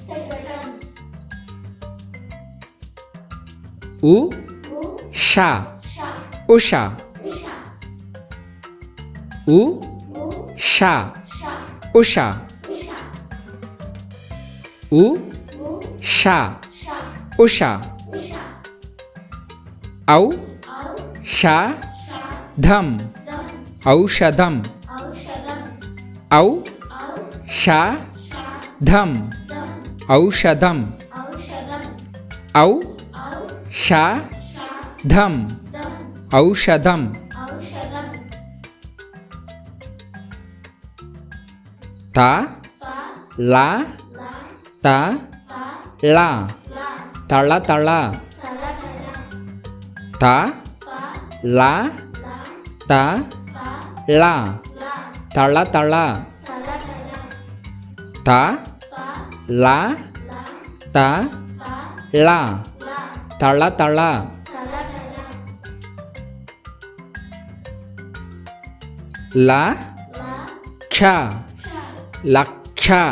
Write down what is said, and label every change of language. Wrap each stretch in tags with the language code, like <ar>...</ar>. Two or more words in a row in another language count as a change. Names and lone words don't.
<te>ఉ, షా, ఉష. ఉ, షా, ఉష. ఉ, షా, ఉష. ఔ, ష, ధం, ఔషధం. ఔ, ష, ధం, ఔషధం. ఔ, ష, ధం, ఔషధం. త, ళ, త, ళ. తళ, తళ. త, ళ, త, ళ. తళ తళ త లా త లా తళ తళ ల క్ష లక్ష</te>